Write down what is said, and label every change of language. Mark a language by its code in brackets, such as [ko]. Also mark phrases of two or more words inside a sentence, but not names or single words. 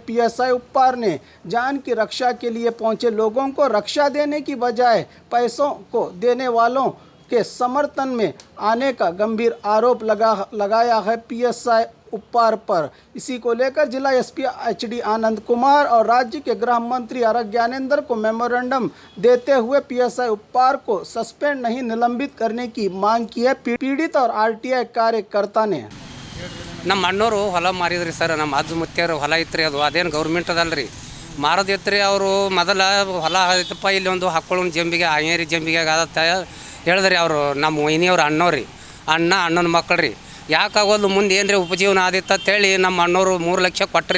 [hi] पीएसआई उपपार ने जान की रक्षा के लिए पहुंचे लोगों को रक्षा देने की बजाय पैसों को देने वालों के समर्थन में आने का गंभीर आरोप लगाया है पीएसआई उपपार पर। इसी को लेकर जिला एसपी HD आनंद कुमार और राज्य के गृह मंत्री आर ज्ञानेंद्र को मेमोरेंडम देते हुए पीएसआई उपपार को सस्पेंड नहीं निलंबित करने की मांग की है। पीड़ित और आरटीआई कार्यकर्ता ने [kn] ನಮ್ಮ ಅಣ್ಣವರು ಹೊಲ ಮಾರಿದ್ರಿ ಸರ್, ನಮ್ಮ ಅಜ್ಜ ಮುತ್ಯಾರು ಹೊಲ ಇತ್ತು, ಅದು ಅದೇನು ಗೌರ್ಮೆಂಟ್ ಅದಲ್ರಿ, ಮಾರೋದಿತ್ತು. ಅವರು ಮೊದಲ ಹೊಲ ಐತಪ್ಪ, ಇಲ್ಲಿ ಒಂದು ಹಾಕ್ಕೊಳ್ಳೋಣ ಜಂಬಿಗೆ, ಆಯೇರಿ ಜಂಬಿಗೆ ಆಗತ್ತ ಹೇಳಿದ್ರಿ. ಅವರು ನಮ್ಮ ವೈನಿಯವ್ರು ಅಣ್ಣವ್ರಿ, ಅಣ್ಣನ ಮಕ್ಕಳು ರೀ. ಯಾಕಾಗೋದು ಮುಂದೆ ಏನು ರೀ ಉಪಜೀವನ ಆದಿತ್ತು ಅಂತೇಳಿ ನಮ್ಮ ಅಣ್ಣವರು 3 ಲಕ್ಷ ಕೊಟ್ಟರಿ.